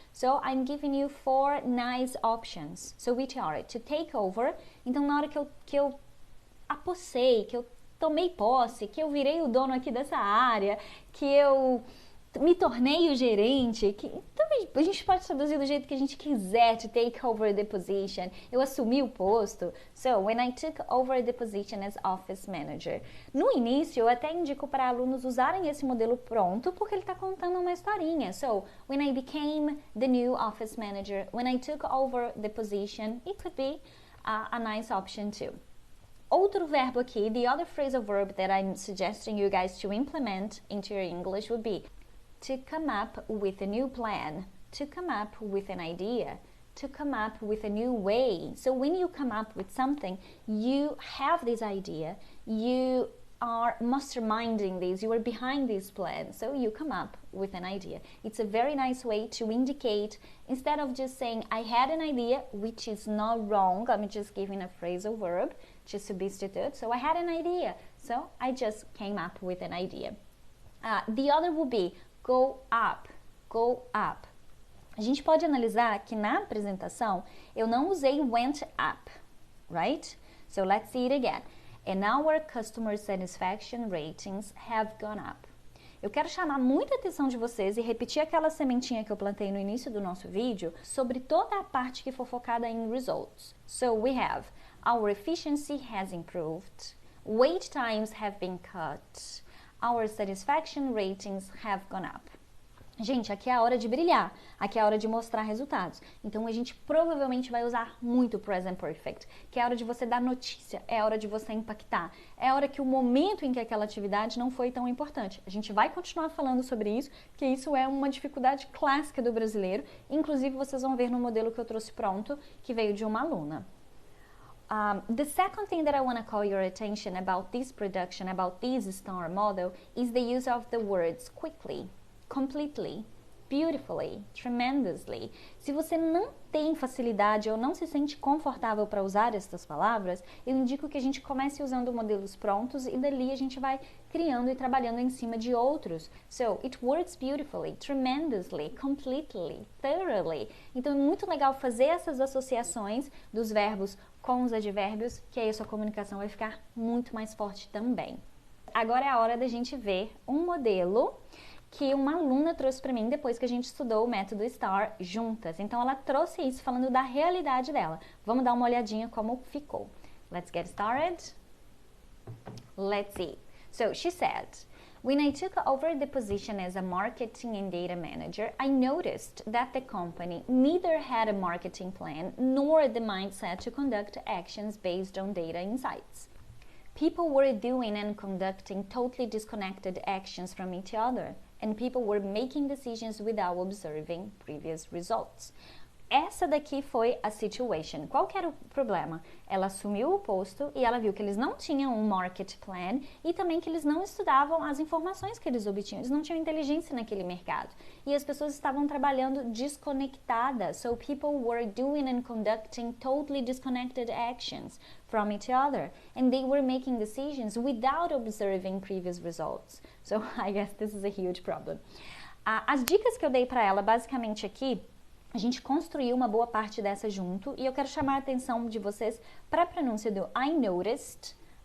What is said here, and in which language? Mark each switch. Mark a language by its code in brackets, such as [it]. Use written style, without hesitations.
[en] So, I'm giving you 4 nice options. So, which are to take over. [pt] Então, na hora que eu apossei, que eu tomei posse, que eu virei o dono aqui dessa área, que eu me tornei o gerente, que então a gente pode traduzir do jeito que a gente quiser, [en] to take over the position, [pt] eu assumi o posto. [en] So, when I took over the position as office manager. [pt] No início, eu até indico para alunos usarem esse modelo pronto, porque ele está contando uma historinha. [en] So, when I became the new office manager, when I took over the position, it could be a nice option too. [pt] Outro verbo aqui, [en] the other phrasal verb that I'm suggesting you guys to implement into your English would be to come up with a new plan, to come up with an idea, to come up with a new way. So when you come up with something, you have this idea, you are masterminding this, you are behind this plan, so you come up with an idea. It's a very nice way to indicate, instead of just saying, I had an idea, which is not wrong, I'm just giving a phrasal verb to substitute. So I had an idea, so I just came up with an idea. The other would be go up, go up. [pt] A gente pode analisar que na apresentação eu não usei went up, [en] right? So let's see it again. And our customer satisfaction ratings have gone up. [pt] Eu quero chamar muita atenção de vocês e repetir aquela sementinha que eu plantei no início do nosso vídeo sobre toda a parte que for focada em results. [en] So we have our efficiency has improved, wait times have been cut, our satisfaction ratings have gone up. [pt] Gente, aqui é a hora de brilhar, aqui é a hora de mostrar resultados. Então, a gente provavelmente vai usar muito o present perfect, que é a hora de você dar notícia, é a hora de você impactar, é a hora que o momento em que aquela atividade não foi tão importante. A gente vai continuar falando sobre isso, porque isso é uma dificuldade clássica do brasileiro. Inclusive, vocês vão ver no modelo que eu trouxe pronto, que veio de uma aluna. [en] The second thing that I want to call your attention about this production, about this STAR model, is the use of the words quickly, completely, beautifully, tremendously. [pt] Se você não tem facilidade ou não se sente confortável para usar estas palavras, eu indico que a gente comece usando modelos prontos e dali a gente vai criando e trabalhando em cima de outros. [en] So, it works beautifully, tremendously, completely, thoroughly. [pt] Então, é muito legal fazer essas associações dos verbos com os advérbios, que aí a sua comunicação vai ficar muito mais forte também. Agora é a hora da gente ver um modelo que uma aluna trouxe para mim depois que a gente estudou o método STAR juntas. Então, ela trouxe isso falando da realidade dela. Vamos dar uma olhadinha como ficou. [en] Let's get started. Let's see. So, she said, when I took over the position as a marketing and data manager, I noticed that the company neither had a marketing plan nor the mindset to conduct actions based on data insights. People were doing and conducting totally disconnected actions from each other, and people were making decisions without observing previous results. [pt] essa daqui foi a situation. Qual que era o problema? Ela assumiu o posto e ela viu que eles não tinham um market plan e também que eles não estudavam as informações que eles obtinham. Eles não tinham inteligência naquele mercado. E as pessoas estavam trabalhando desconectadas. [en] So people were doing and conducting totally disconnected actions from each other. And they were making decisions without observing previous results. So I guess this is a huge problem. [pt] As dicas que eu dei para ela basicamente aqui, a gente construiu uma boa parte dessa junto e eu quero chamar a atenção de vocês para a pronúncia do [en] I noticed.